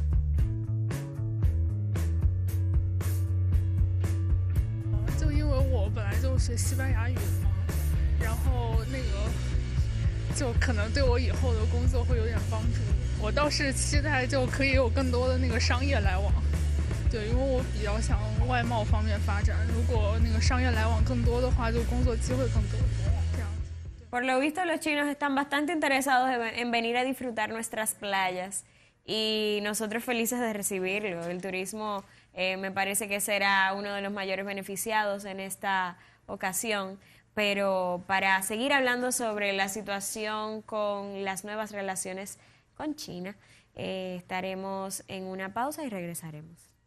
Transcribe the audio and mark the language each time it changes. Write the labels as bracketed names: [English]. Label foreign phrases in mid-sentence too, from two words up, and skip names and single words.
[Chinese] 我本来就学西班牙语的嘛，然后那个就可能对我以后的工作会有点帮助。我倒是期待就可以有更多的那个商业来往，对，因为我比较想外贸方面发展。如果那个商业来往更多的话，就工作机会更多。这样。 [Spanish] Por lo visto, los chinos están bastante interesados en venir a disfrutar nuestras playas y nosotros felices de recibirlo. El turismo me parece que será uno de los mayores beneficiados en esta ocasión, pero para seguir hablando sobre la situación con las nuevas relaciones con China, estaremos en una pausa y regresaremos.